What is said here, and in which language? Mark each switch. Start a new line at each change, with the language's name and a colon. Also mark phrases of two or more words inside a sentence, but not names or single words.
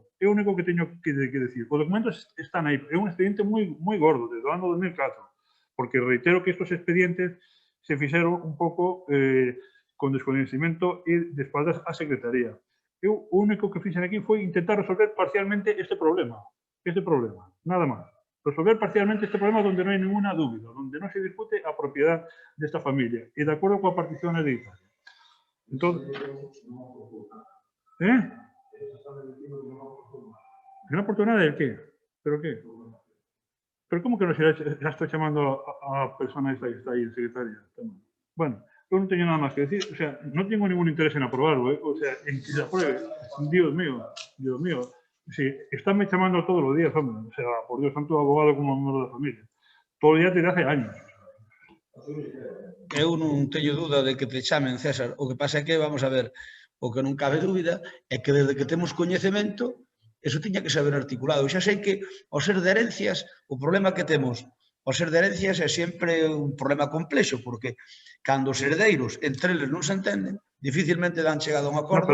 Galician: É o único que teño que decir. Os documentos están aí. É un expediente moi gordo, desde o ano 2004, porque reitero que estos expedientes se fixeron un pouco con desconhecimento e
Spanish: de espaldas
Galician: á Secretaría. Eu o único que fixen aquí foi intentar resolver parcialmente este problema.
Spanish: este problema, nada más. Resolver parcialmente este problema donde no hay ninguna dúbida, donde no se discute a propiedad de esta familia y de acuerdo con la partición hereditaria. Entonces, ¿eh? ¿Una oportunidad del qué? ¿Pero qué? ¿Pero cómo que no se la estoy llamando a la persona esta que está ahí, el secretario? Bueno, yo no tengo nada más que decir. O sea, no tengo ningún interés en aprobarlo, ¿eh? O sea, en que se apruebe. Dios mío. Sí, estánme llamando todos los días, hombre. O sea, por Dios, tanto abogado como miembro de la familia. Todos los días desde hace años.
Galician: Eu non teño dúda de que te chamen, César. O que pasa é que, vamos a ver, o que non cabe dúbida é que desde que temos coñecemento, eso tiña que saber articulado. Eu xa sei que ao ser de herencias, o problema que temos ao ser de herencias é sempre un problema complexo, porque cando os herdeiros entre eles non se entenden, dificilmente dan chegado a un acordo.